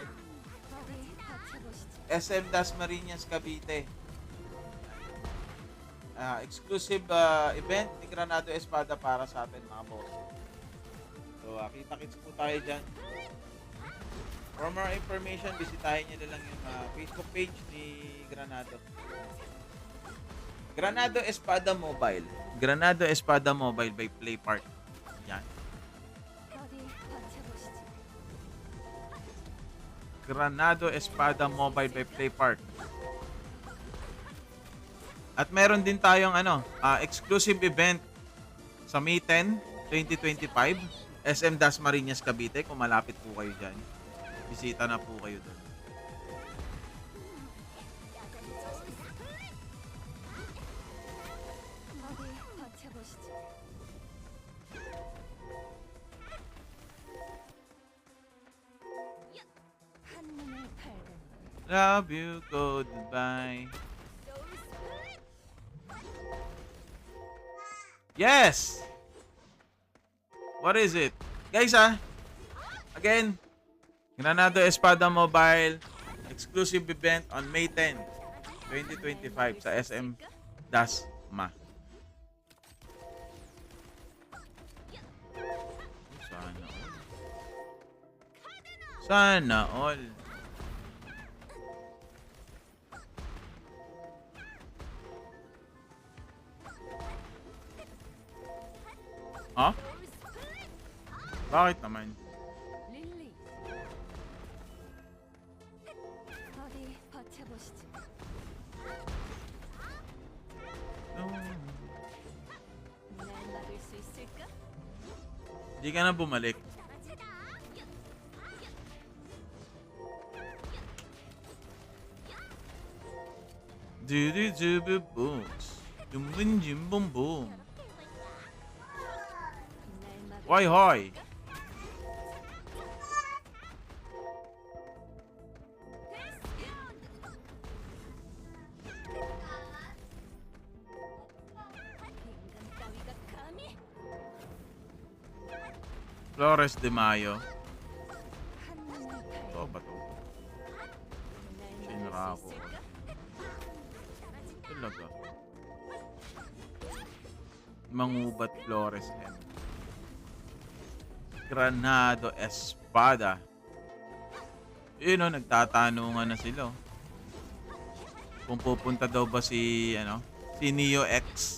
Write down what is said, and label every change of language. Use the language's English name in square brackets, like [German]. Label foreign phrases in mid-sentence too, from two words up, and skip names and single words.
[Korean] 어디 받쳐보시죠. [Filipino] SM Dasmariñas Cavite. [English] Exclusive event [Filipino] ni Granado Espada para sa atin mga boss. So, kita-kits po tayo dyan. For more information, bisitahin nyo na lang yung [English] Facebook page [Filipino] ni Granado. Granado Espada Mobile. Granado Espada Mobile by Playpark. Yan. [Korean] 어디 받쳐보시죠. [Filipino] Granado Espada Mobile by Playpark. At meron din tayong [English] exclusive event [Filipino] sa May 10, 2025, SM Dasmariñas Cavite. Kung malapit po kayo dyan, bisita na po kayo doon. [Korean] 어디 받쳐보시죠. 한눈에 팔든 [English] Love you, goodbye. Yes! What is it? Guys, again, Granado Espada Mobile exclusive event on May 10, 2025 sa SM Dasma. [Filipino] Sana all. Sana all. Ha? Bakit naman? [Korean] 릴리. 어디 받쳐보시죠. [English] No. [Korean] 날 막을 수 있을까? [Filipino] Hindi ka na bumalik. Dudu-dubu-booms. Dumbun-jimbum-boom. [Korean] 날 막을 [Filipino] Hoy, hoy! [Korean] 인간 따위가 감히 [Filipino] Flores de Mayo. [Korean] 한눈에 팔든 [Filipino] Ito ba to? [Korean] 날 Shinra 막을 [Filipino] ako. [Korean] 수 있을까? [Filipino] Talaga. Mangubat Flores M. Granado Espada. Yun o, nagtatanungan na sila. Kung pupunta daw ba si Neo X.